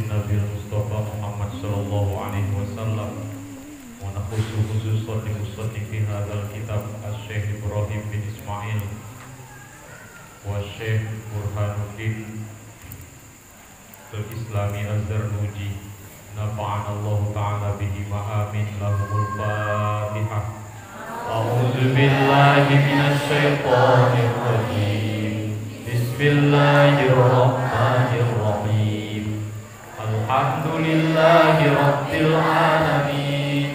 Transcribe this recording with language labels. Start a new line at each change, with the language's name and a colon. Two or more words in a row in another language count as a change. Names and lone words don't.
Arabic: نبينا المصطفى محمد صلى الله عليه وسلم ونخص خصوصا لمصنف في هذا الكتاب الشيخ إبراهيم بن إسماعيل والشيخ برهان الدين الإسلامي الزرنوجي نفعنا الله تعالى به وآمين. لهم الفاتحة. أعوذ بالله من الشيطان الرجيم. بسم الله الرحمن الرحيم. الحمد لله رب العالمين.